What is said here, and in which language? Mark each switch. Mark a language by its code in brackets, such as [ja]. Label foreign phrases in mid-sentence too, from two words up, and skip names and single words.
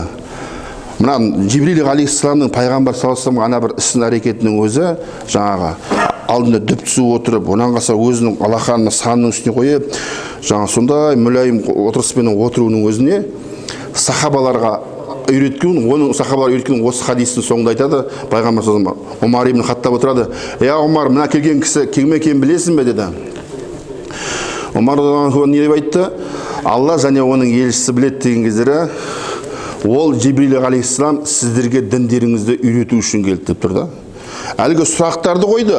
[kk] Мына Жибрил алейхиссаламның пайғамбар [ar] صلى الله عليه وسلمға [kk] ана бір ісін әрекетінің өзі жаңағы алдында дөп түсіп отырып, онан қалса өзінің алақанына санның үстіне қойып, жаңа сондай мүлайым отырыспен отыруының өзіне сахабаларға үйреткен, оның сахабалар үйреткен осы хадистің соңында айтады, пайғамбар [ar] صلى الله عليه وسلم [kk] Омар ибн Хаттаб отырады. Омар, мына келген кісі кім екенін білесің бе деді. Омар не деп айтты? Алла және оның елшісі біледі деген кездері, ол Жибрил алейхиссалам сіздерге діндеріңізді үйрету үшін келді деп тұр да. Әлгі сұрақтарды қойды.